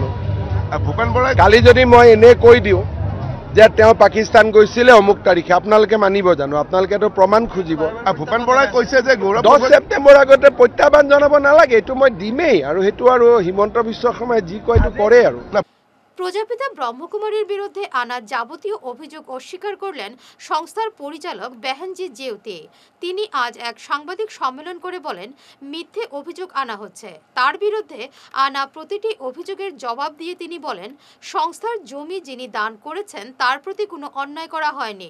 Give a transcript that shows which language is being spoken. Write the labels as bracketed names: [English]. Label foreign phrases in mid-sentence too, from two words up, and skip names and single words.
[Assamese] ভূপেন বৰাই কালি যদি মই এনে কৈ দিওঁ যে তেওঁ পাকিস্তান গৈছিলে অমুক তাৰিখে, আপোনালোকে মানিব জানো? আপোনালোকেতো প্ৰমাণ খুজিব। ভূপেন বৰাই কৈছে যে 10 ছেপ্টেম্বৰ আগতে প্ৰত্যাহ্বান জনাব নালাগে, এইটো মই দিমেই, আৰু সেইটো আৰু হিমন্ত বিশ্ব শৰ্মাই যি কয় এইটো কৰে আৰু। [Bangla] প্রজাপিতা ব্রহ্মকুমারীর বিরুদ্ধে আনা যাবতীয় অভিযোগ অস্বীকার করলেন সংস্থার পরিচালক বেহেনজিৎ জেউতি। তিনি আজ এক সাংবাদিক সম্মেলন করে বলেন, মিথ্যে অভিযোগ আনা হচ্ছে। তার বিরুদ্ধে আনা প্রতিটি অভিযোগের জবাব দিয়ে তিনি বলেন, সংস্থার জমি যিনি দান করেছেন তার প্রতি কোনো অন্যায় করা হয়নি।